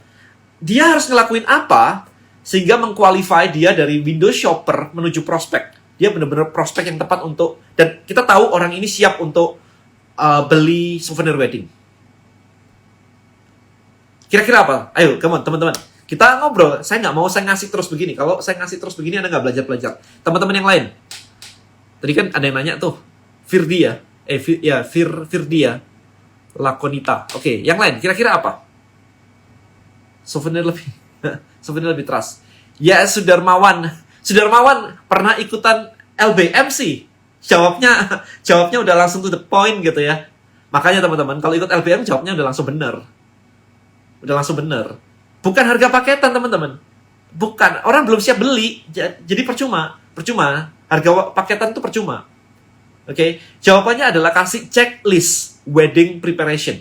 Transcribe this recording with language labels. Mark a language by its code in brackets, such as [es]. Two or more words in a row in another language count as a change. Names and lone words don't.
[id] Dia harus ngelakuin apa sehingga mengqualify dia dari [en] window shopper [id] menuju prospek. Dia benar-benar prospek yang tepat untuk, dan kita tahu orang ini siap untuk beli souvenir wedding. Kira-kira apa? Ayo, [en] come on, [id] teman-teman. Kita ngobrol. Saya nggak mau saya ngasih terus begini. Kalau saya ngasih terus begini, Anda nggak belajar-belajar. Teman-teman yang lain. Tadi kan ada yang nanya tuh. Firdia. Firdia. Lakonita. Oke, yang lain. Kira-kira apa? Souvenir lebih trust. Ya, Sudarmawan pernah ikutan LBM sih jawabnya udah langsung [en] to the point [id] gitu ya. Makanya teman-teman, kalau ikut LBM jawabnya udah langsung bener. Bukan harga paketan teman-teman. Bukan, orang belum siap beli, jadi percuma. Harga paketan itu percuma. Oke, jawabannya adalah kasih [en] checklist wedding preparation.